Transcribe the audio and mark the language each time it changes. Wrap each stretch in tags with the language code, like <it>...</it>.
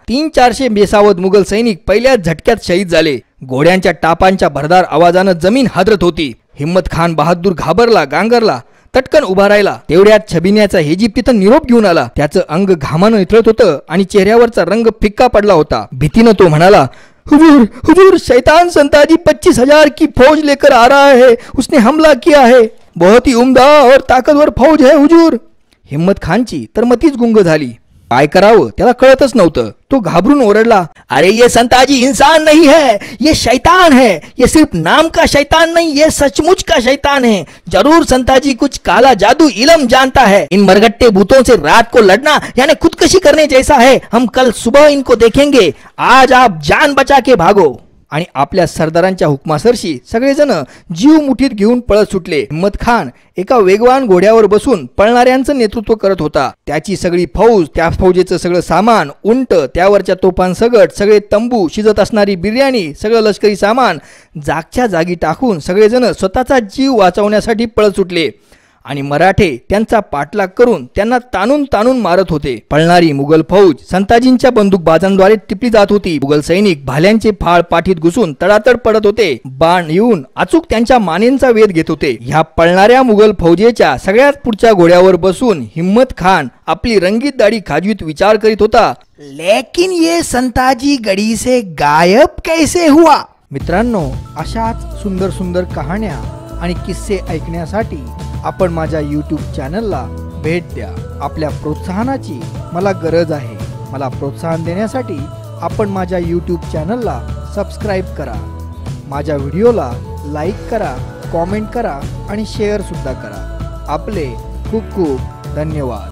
<mr>300-400 बेसावत मुघल सैनिक पहिल्या झटक्यात शहीद झाले। घोड्यांच्या टापांच्या भरदार आवाजानं जमीन हादरत होती। हिम्मत खान बहादूर घाबरला, गांगरला, तटकन उभा राहिला। तेवढ्यात छबिन्याचा हेजी तिथं निरोप घेऊन आला। त्याचं अंग घामानं इथळत होतं आणि चेहऱ्यावरचा रंग फिक्का पडला होता। भीतीनं तो म्हणाला,</mr> <hi>हुजूर हुजूर, शैतान संताजी 25,000 की फौज लेकर आ रहा है, उसने हमला किया है, बहुत ही उमदा और ताकतवर फौज है हुजूर।</hi> <mr>हिम्मत खानची तर मतीच गुंग झाली, काय करावं त्याला कळतच नव्हतं। तो घाबरून ओरडला,</mr> <hi>अरे ये संताजी इंसान नहीं है, ये शैतान है, ये सिर्फ नाम का शैतान नहीं, ये सचमुच का शैतान है, जरूर संताजी कुछ काला जादू इलम जानता है, इन मरगट्टे भूतों से रात को लड़ना यानी खुदकशी करने जैसा है, हम कल सुबह इनको देखेंगे, आज आप जान बचा के भागो।</hi> <mr>आणि आपल्या सरदारांच्या हुकमासरशी सगळेजण जीव मुठीत घेऊन पळत सुटले। हिम्मत खान एका वेगवान घोड्यावर बसून पळणाऱ्यांचं नेतृत्व करत होता। त्याची सगळी फौज, त्या फौजेचं सगळं सामान, उंट, त्यावरच्या तोफांसकट सगळे तंबू, शिजत असणारी बिर्याणी, सगळं लष्करी सामान जागच्या जागी टाकून सगळेजण स्वतःचा जीव वाचवण्यासाठी पळत सुटले। आणि मराठे त्यांचा पाठलाग करून त्यांना तानून तानून मारत होते। पळणारी मुघल फौज संताजींच्या बंदूकबाजांद्वारे टिपली जात होती। मुघल सैनिक भाल्यांचे फाळ पाठीत घुसून तडातड पडत होते, बाण येऊन अचूक त्यांच्या मानेंचा वेध घेत होते। ह्या पळणाऱ्या मुघल फौजेच्या सगळ्यात पुढच्या घोड्यावर बसून हिम्मत खान आपली रंगीत दाढी खाजवीत विचार करीत होता,</mr> <hi>लेकिन ये संताजी गडी से गायब कैसे हुआ।</hi> <mr>मित्रांनो, अशाच सुंदर सुंदर कहाण्या आणि किस्से ऐकण्यासाठी आपण माझ्या यूट्यूब चॅनलला भेट द्या। आपल्या प्रोत्साहनाची मला गरज आहे। मला प्रोत्साहन देण्यासाठी आपण माझ्या यूट्यूब चॅनलला सबस्क्राईब करा, माझ्या व्हिडिओला लाईक करा, कॉमेंट करा आणि शेअरसुद्धा करा। आपले खूप खूप धन्यवाद।</mr>